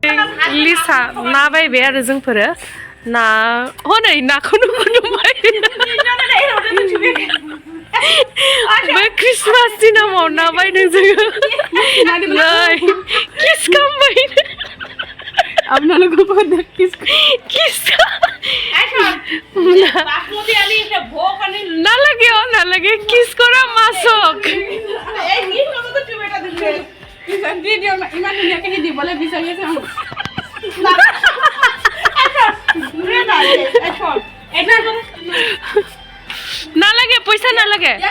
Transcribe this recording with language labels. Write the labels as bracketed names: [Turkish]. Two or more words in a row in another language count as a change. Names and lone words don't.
[Bodo] लिसा ना बायबाय आरो जोंफोरो ना हनै नाखौनो गुदुंबाय बे क्रिसमास दिनाव ना बायदों जोङो नै किस खालामबाय [Assamese] আপোনালোকক কিস নালাগে কিস কৰা মাছক নালাগে পইচা নালাগে